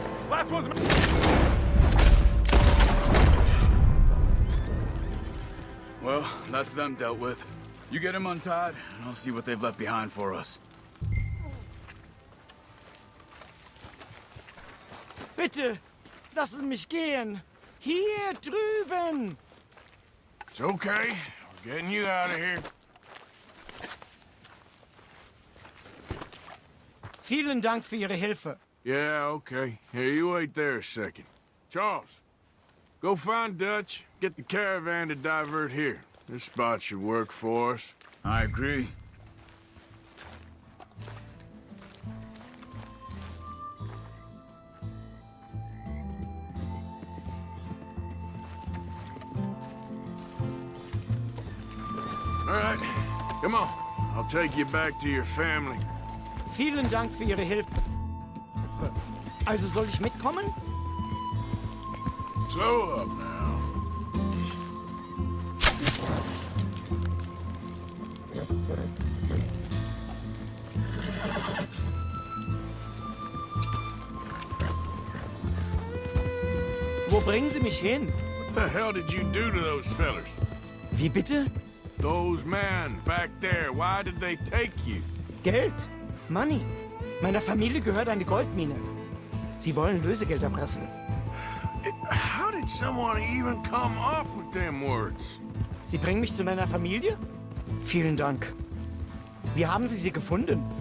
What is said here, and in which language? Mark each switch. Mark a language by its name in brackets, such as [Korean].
[English] Last one's... Well, that's them dealt with. You get them untied, and I'll see what they've left behind for us. [German] Bitte, lassen mich gehen! Hier drüben! [English] It's okay. We're getting you out of here. [German] Vielen Dank für Ihre Hilfe. [English] Yeah, okay. Here, you wait there a second. Charles, go find Dutch. Get the caravan to divert here. This spot should work for us. I agree. All right, come on. I'll take you back to your family. [German] Vielen Dank für Ihre Hilfe. Also soll ich mitkommen? [English] Slow up now. [German] Wo bringen Sie mich hin? [English] What the hell did you do to those fellers? [German] Wie bitte? [English] Those men back there, why did they take you? [German] Geld. Money. Meiner Familie gehört eine Goldmine. Sie wollen Lösegeld erpressen. [English] How did someone even come up with them words? [German] Sie bringen mich zu meiner Familie? Vielen Dank. Wie haben Sie sie gefunden?